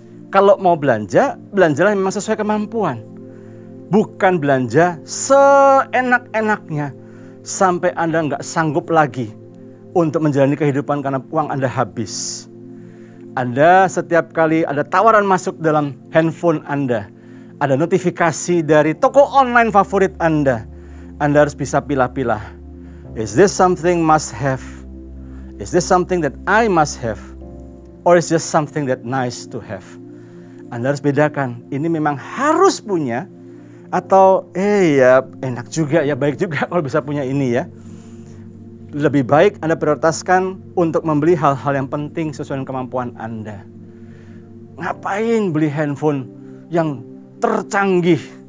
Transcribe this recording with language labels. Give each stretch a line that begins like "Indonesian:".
Indonesian: Kalau mau belanja, belanjalah memang sesuai kemampuan. Bukan belanja seenak-enaknya sampai Anda nggak sanggup lagi untuk menjalani kehidupan karena uang Anda habis. Anda setiap kali ada tawaran masuk dalam handphone Anda, ada notifikasi dari toko online favorit Anda harus bisa pilah-pilah.
English: Is this something must have? Is this something that I must have? Or is just something that nice to have?
Indonesian: Anda harus bedakan, ini memang harus punya, atau ya enak juga ya, baik juga kalau bisa punya ini ya. Lebih baik Anda prioritaskan untuk membeli hal-hal yang penting sesuai dengan kemampuan Anda. Ngapain beli handphone yang tercanggih?